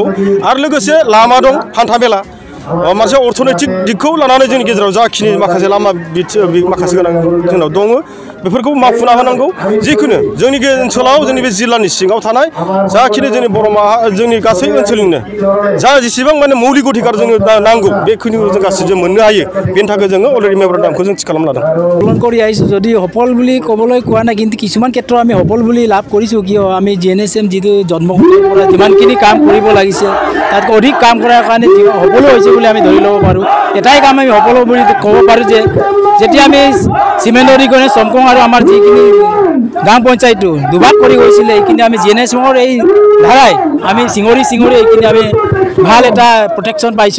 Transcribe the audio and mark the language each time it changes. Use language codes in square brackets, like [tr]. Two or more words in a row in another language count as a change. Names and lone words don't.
[brx] आरो लोगोसे लामा दं हान्था मेला मोनसे अर्थनैतिक दिगखौ लानानै जोंनि गेजेराव जाखिनि माखासे लामा माखासे गोनां जोंनाव दङ बेफोरखौ मावफुंना होनांगौ। जिखुनु जोंनि ओनसोलाव जोंनि बे जिल्लानि सिङाव थानाय जाखिनि जोंनि जोंनि गासै ओनसोलनिनो जा जेसेबां माने मौलिक अधिकार जोंनो नांगौ बेखिनिखौ जों गासैबो मोननो हायो। बेनि थाखाय जोङो अलरेडि मेम'रेन्डामखौ जों थि खालामना लादों। [as] পালন কৰি আহিছোঁ যদি সফল বুলি ক'বলৈ কোৱা নাই কিন্তু কিছুমান ক্ষেত্ৰত আমি সফল বুলি লাভ কৰিছোঁ। কিয় আমি GNSM যিটো জন্মভূমিৰ পৰা যিমানখিনি কাম কৰিব লাগিছে তাতকৈ অধিক কাম কৰাৰ কাৰণে সফলো হৈছে বুলি আমি ধৰি ল'ব পাৰোঁ। এটাই কাম আমি সফল বুলি ক'ব পাৰোঁ যে যেতিয়া আমি চিমেণ্ট অধিগ্ৰহণে চমকং আৰু আমাৰ যিখিনি গাঁও পঞ্চায়তটো দুভাগ কৰি গৈছিলে এইখিনি আমি GNSMৰ এই ধাৰাই আমি চিঙৰি এইখিনি আমি ভাল এটা প্ৰটেকশ্যন পাইছোঁ।